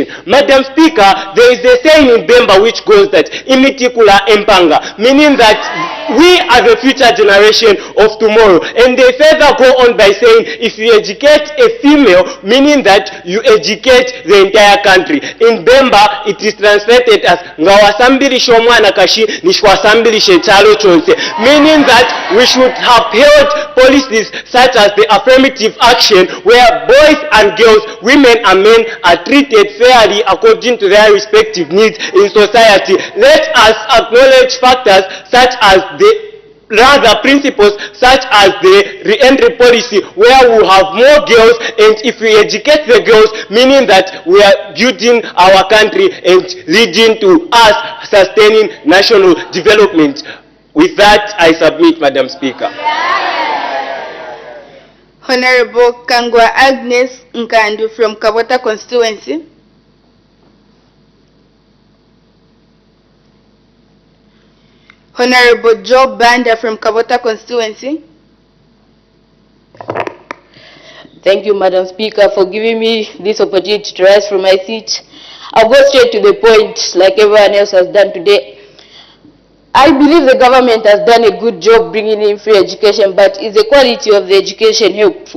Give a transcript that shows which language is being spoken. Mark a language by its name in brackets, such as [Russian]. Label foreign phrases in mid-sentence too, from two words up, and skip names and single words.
[English] Madam Speaker, there is a saying in Bemba which goes that [Bemba] imitikula empanga, [English] meaning that we are the future generation of tomorrow. And they further go on by saying if you educate a female, meaning that you educate the entire country. In Bemba, it is translated as [Bemba] ngawasambilisha omwana kashi nishwasambilisha chalo chonse, [English] meaning that we should have held policies such as the affirmative action where boys and girls, women and men are treated fairly according to their respective needs in society. Let us acknowledge factors such as principles such as the re-entry policy where we have more girls, and if we educate the girls, meaning that we are building our country and leading to us sustaining national development. With that, I submit, Madam Speaker. Honorable Kangwa Agnes Nkandu from Kabota constituency. Honorable Joe Banda from Kabota constituency. Thank you, Madam Speaker, for giving me this opportunity to rise from my seat. I'll go straight to the point like everyone else has done today. I believe the government has done a good job bringing in free education, but is the quality of the education helpful?